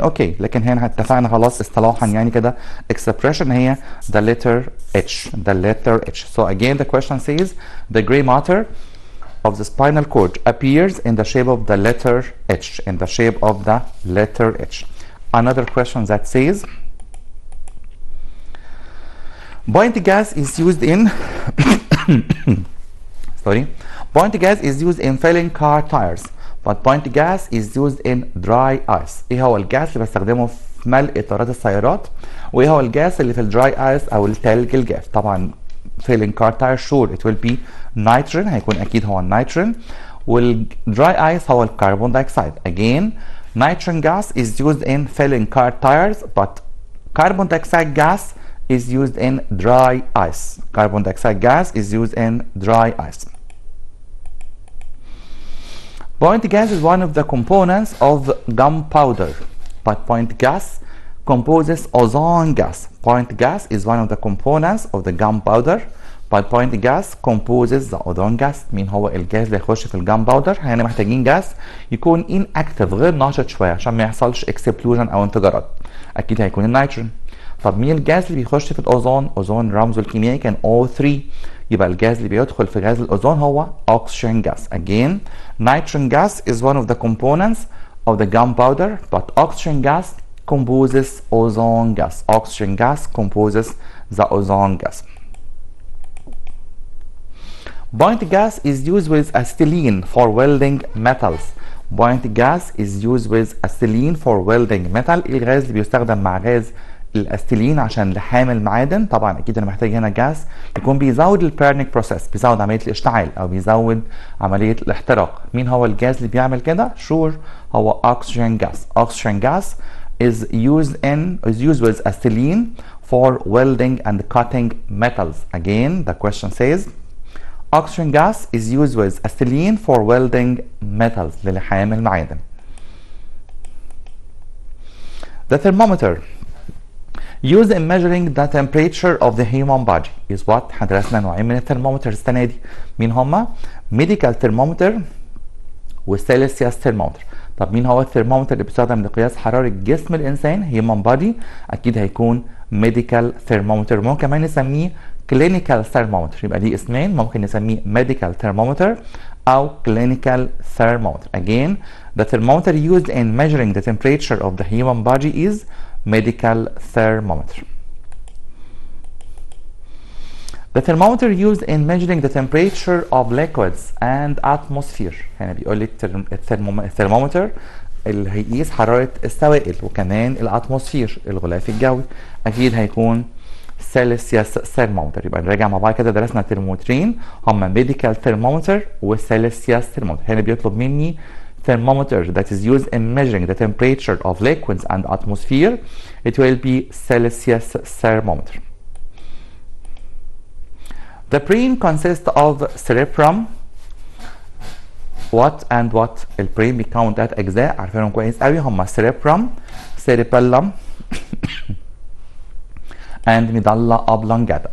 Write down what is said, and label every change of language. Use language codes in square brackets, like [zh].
[ar] اوكي، لكن هنا اتفقنا خلاص اصطلاحا يعني كده expression هي [en] the letter H. the letter H. So again the question says the gray matter of the spinal cord appears in the shape of the letter H. in the shape of the letter H. Another question that says point gas is used in sorry, point gas is used in filling car tires but point gas is used in dry ice. [ar] ايه هو الجاس اللي بستخدمه في ملء اطارات السيارات؟ وايه هو الجاس اللي في الدراي ايس او الثلج الجاف؟ طبعا [en] filling car tire sure it will be nitrogen. [ar] هيكون اكيد هو النيتروجين. والدراي ايس هو الكربون دايوكسيد. [en] again nitrogen gas is used in filling car tires but carbon dioxide gas is used in dry ice. Carbon dioxide gas is used in dry ice. Point gas is one of the components of gunpowder, but point gas composes ozone gas. Point gas is one of the components of the gunpowder, but point gas composes the ozone gas. [ar] مين هو الجاز اللي يخش في الجانباودر؟ هنا محتاجين جاز يكون inactive غير ناشط شويه عشان ما يحصلش explosion او انفجارات. اكيد هيكون النيتروجين. طب مين الجاز اللي بيخش في الاوزون؟ اوزون رمزه الكيميائي كان O3. يبقى الجاز اللي بيدخل في غاز الاوزون هو oxygen gas. [en] Again, nitrogen gas is one of the components of the gunpowder, but oxygen gas composes ozone gas. Oxygen gas composes the ozone gas. Point gas is used with acetylene for welding metals. Point gas is used with acetylene for welding metal. [ar] ايه الغاز اللي بيستخدم مع غاز الاستيلين عشان لحام المعادن؟ طبعا اكيد انا محتاج هنا جاز يكون بيزود البيرنينج بروسيس، بيزود عمليه الاشتعال او بيزود عمليه الاحتراق. مين هو الجاز اللي بيعمل كده؟ شور هو oxygen gas. [en] Oxygen gas is used with acetylene for welding and cutting metals. Again, the question says oxygen gas is used with acetylene for welding metals [ar] للحام المعادن. [en] The thermometer used in measuring the temperature of the human body is what؟ [ar] هندرسنا نوعين من الثرمومتر السنة دي. مين هما؟ medical thermometer والسيلسيوس thermometer. طب مين هو الثرمومتر اللي بيستخدم لقياس حرارة جسم الإنسان [en] human body؟ [ar] أكيد هيكون medical thermometer. ممكن كمان نسميه clinical thermometer. يبقى ليه اسمين، ممكن نسميه medical thermometer أو clinical thermometer. [en] Again, the thermometer used in measuring the temperature of the human body is medical thermometer. The thermometer used in measuring the temperature of liquids and atmosphere. [ar] هنا بيقول لي الثرمومتر اللي هيقيس حرارة السوائل وكمان الاتموسفير الغلاف الجوي أكيد هيكون سيلسيوس ثرمومتر. يبقى نراجع مع بعض كده، درسنا ترمومترين هما ميديكال ثرمومتر وسيلسيوس ثرمومتر. هنا بيطلب مني [en] thermometer that is used in measuring the temperature of liquids and atmosphere. It will be Celsius thermometer. The brain consists of cerebrum. What and what؟ [ar] البرين بيكون 3 أجزاء عارفينهم كويس قوي، هما [en] cerebrum, cerebellum and medulla oblongata.